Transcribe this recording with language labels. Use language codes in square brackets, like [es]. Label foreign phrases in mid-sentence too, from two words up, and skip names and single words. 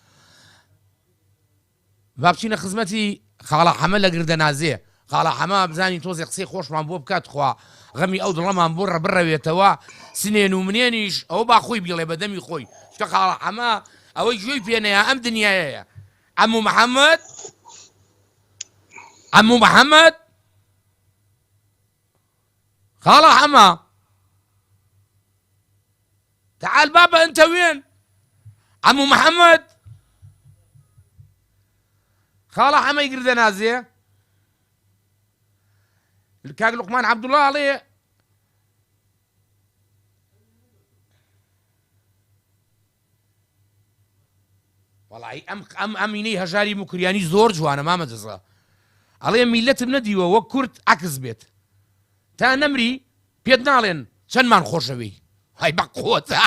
[ckb] با بچینە خزمەتی خاڵە حەمە لە گردەنازێ خاڵە حەمە بزانین تۆزێ قسەی خۆشمان بۆ بکات خوا غەمی ئەو دڵەمان بۆ ڕەبڕەوێتەوە سنێن و منێنیش ئەوە با خۆی بڵێ بەدەمی خۆی شتە خاڵە حەمە ئەوەی گوێی پێنەیە ئەم دنیایەیە. [ar] عەموو محەممەد عەموو محەممەد [ckb] خاڵە حەمە [ar] تعال بابا انت وين عمو محمد [ckb] خاڵە حەمەی گردەنازێ کاک لوقمان عەبدوڵڵا ئەڵێ وەڵی ئەمینەی هەژاری مکریانی زۆر جوانە مامە جەزا ئەڵێ میلەتم نەدیوە وەک کورد عەکس بێت تا نەمری پێت ناڵێن چەندمان خۆشەوی هەی بەقۆت